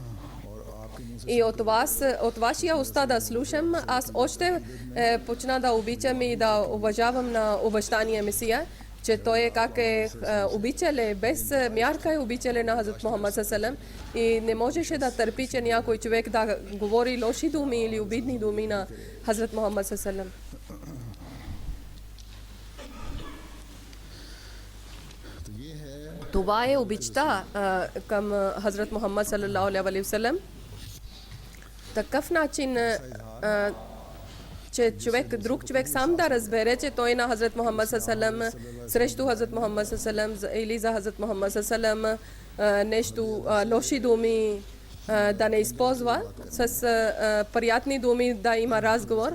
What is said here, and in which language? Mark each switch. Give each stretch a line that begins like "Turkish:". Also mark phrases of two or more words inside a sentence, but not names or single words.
Bulgarian: И от вашия уста да слушам, аз още почна да обичам и да уважавам на обещания Месия, че той е как е обичале, без мярка е обичале на Хазрат Мухаммад саллаллаху и не можеше да търпи, че някой човек да говори лоши думи или обидни думи на Хазрат Мухаммад саллаллаху. Това е обичта към Хазрат Мухаммад
Arabic: صلى الله عليه وسلم.
Bulgarian: Такъв начин, че друг човек сам да разбере, че той на Хазрат Мухаммад саллаллаху срещу Хазрат Мухаммад саллаллаху или за Хазрат Мухаммад саллаллаху нещо лоши думи да не използва, с приятни думи да има разговор.